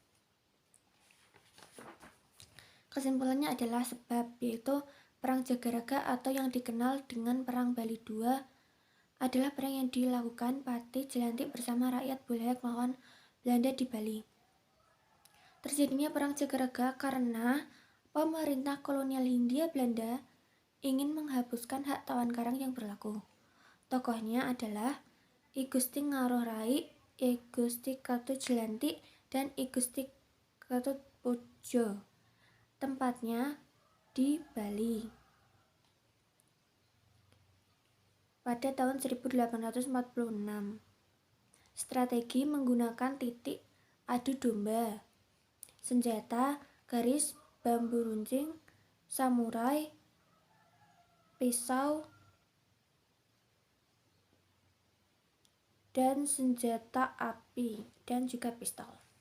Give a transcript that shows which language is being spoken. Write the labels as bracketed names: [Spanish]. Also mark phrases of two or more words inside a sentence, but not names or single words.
[Indonesian] Kesimpulannya adalah sebab, yaitu Perang Jagaraga atau yang dikenal dengan Perang Bali II adalah perang yang dilakukan Patih Jelantik bersama rakyat Bulelek melawan Belanda di Bali. Terjadinya Perang Jagaraga karena pemerintah kolonial Hindia Belanda ingin menghapuskan hak tawan karang yang berlaku. Tokohnya adalah I Gusti Ngaruh Rai, I Gusti Ketut Jelantik, dan I Gusti Ketut Pujo. Tempatnya di Bali. Pada tahun 1846, strategi menggunakan titik adu domba, senjata, garis, bambu runcing, samurai, pisau, dan senjata api, dan juga pistol.